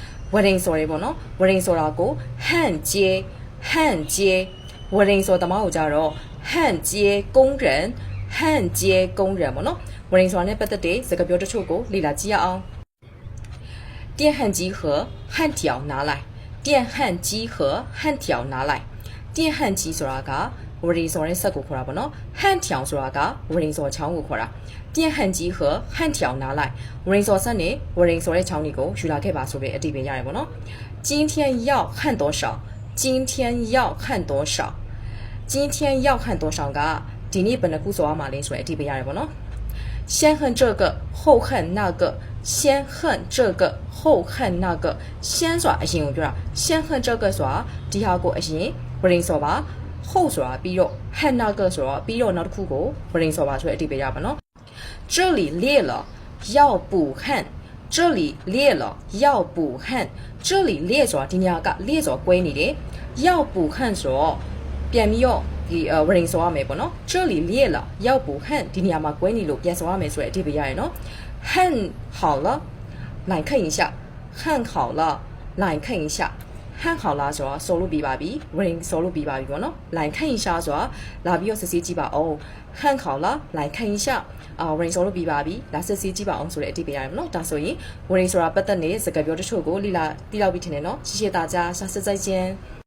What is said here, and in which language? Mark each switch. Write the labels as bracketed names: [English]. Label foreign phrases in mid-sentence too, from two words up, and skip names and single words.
[Burmese] ဝရင်ဆိုရဲပေါ့နော်ဝရင်ဆိုတာကိုဟန့်ကျေးဟန့်ကျေးဝရင်ဆိုတမောက်ကိုကြတော့ဟန့်ကျေးကုန်းရန်ဟန့်ကျေးကုန်းရန်ပေါ့နော်ဝရင်ဆိုတာနဲ့ပတ်သက်တဲ့စကားပြောတချို့ကိုလေ့လာကြည့်ရအောင် [Chinese] 电焊机和焊条拿来电焊机和焊条拿来电焊机 [Burmese] ဆိုတာကဝရင်ဆိုတဲ့စက်ကိုခေါ်တာပေါ့နော်ဟန့်条ဆိုတာကဝ ရင်ဆိုချောင်းကိုခေါ်တာ [Chinese] 电焊机和焊条拿来 [Burmese] ဝရင်ဆိုစက်နဲ့ဝရင်ဆိုတဲ့ချောင်းတွေကိုယူလာခဲ့ပါဆိုတဲ့အတိအပယ်ရတယ်ပေါ့နော် [Chinese] 今天要焊多少今天要焊多少今天要焊多少 [Burmese] ကဒီနေ့ဘယ်နှခုဆိုရမှာလဲဆိုတဲ့အတိအပယ်ရတယ်ပေါ့ နော် [Chinese] 先恨这个后恨那个先恨这个后恨那个先 [Burmese] ဆိုတာအရင်ကိုပြောတာ [Chinese] 先恨这个 [Burmese] ဆိုတာဒီဟာကိုအရင်ဝရင်ဆိုပါဟုတ်ဆိုတာပြီးတော့ဟန်နာကဆို တော့ပြီးတော့နောက်တစ်ခုကိုဝရင်ဆိုပါဆိုတဲ့အတိအပယ်ရပါနော် [Chinese] 这里裂了要补焊这里裂了要补焊这里裂 [Burmese] ဆိုတာဒီနေရာက裂 ဆိုကွဲနေတယ် [Chinese] 要补焊 [Burmese] ဆိုတော့ပြန်ပြီးတော့ဒီဝရင်ဆိုရမယ်ပေါ့နော် [Chinese] 这里裂了要补 [Burmese] 焊ဒီနေရာမှာကွဲနေလို့ပြန်ဆိုရမယ်ဆိုတဲ့အတိအပယ်ရရနော် [Chinese] 焊好了来看一下焊好了来看一下 [Burmese] ဟန်ခေါလာဆိုတာဆိုလို့ပြီးပါပြီဝရင်ဆိုလို့ပြီးပါပြီပေါ့နော်လိုင်ခန့်ရင်ရှာဆိုတာလာပြီးတော့စစ်ဆေးကြည့်ပါအောင်ဟန်ခေါလာလိုင်ခန့်ရင်ရှာဝရင်ဆိုလို့ပြီးပါပြီလာစစ်ဆေးကြည့်ပါအောင်ဆိုတဲ့အတိတ်ပဲရတယ်နော်ဒါဆိုရင်ဝရင်ဆိုတာပတ်သက်နေတဲ့စကားပြောတချို့ကိုလေ့လာသိလောက်ပြီးထင်တယ်နော် [Chinese] 谢谢大家下次再见